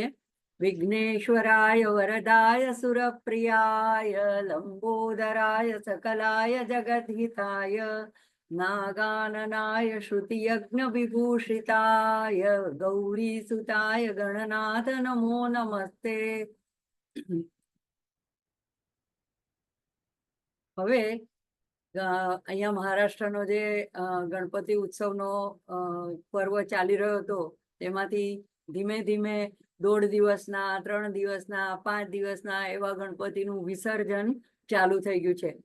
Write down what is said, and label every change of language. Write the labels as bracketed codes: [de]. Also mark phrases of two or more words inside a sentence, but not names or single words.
[sa] विघ्नेश्वराय वरदाय सुरप्रियाय लंबोदराय सकलाय जगद्हिताय नागाननाय श्रुतियज्ञ विभूषिताय गौरीसुताय गणनाथ नमो नमस्ते। [gu] હવે અહીંયા મહારાષ્ટ્રનો જે ગણપતિ ઉત્સવનો પર્વ ચાલી રહ્યો હતો તેમાંથી ધીમે ધીમે 1.5 દિવસના 3 દિવસના 5 દિવસના એવા ગણપતિનું વિસર્જન ચાલુ થઈ ગયું છે।